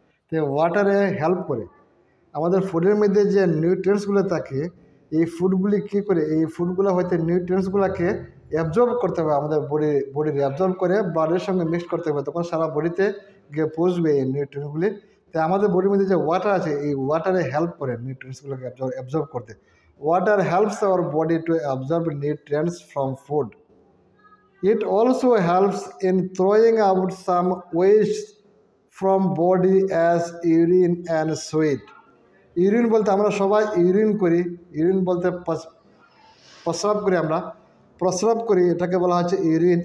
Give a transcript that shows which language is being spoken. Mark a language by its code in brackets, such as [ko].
[bn] তো ওয়াটারে হেল্প করে। আমাদের ফুডের মধ্যে যে নিউট্রিয়েন্টসগুলো থাকে, এই ফুডগুলি কী করে, এই ফুডগুলো হয়তো নিউট্রিয়েন্টসগুলোকে অ্যাবজর্ব করতে হবে, আমাদের বডির অ্যাবজর্ব করে ব্লাডের সঙ্গে মিক্স করতে হবে, তখন সারা বডিতে গিয়ে পৌঁছবে এই নিউট্রিয়েন্টসগুলি। তাই আমাদের বডির মধ্যে যে ওয়াটার আছে, এই ওয়াটারে হেল্প করে নিউট্রিয়েন্টসগুলোকে অ্যাবজর্ব করতে। [en] Water helps our body to absorb nutrients from food. It also helps in throwing out some waste from body as urine and sweat. [bn] Urine বলতে আমরা সবাই ইউরিন করি, ইউরিন বলতে প্রস্রাব করি, আমরা প্রস্রাব করি, এটাকে বলা হচ্ছে ইউরিন।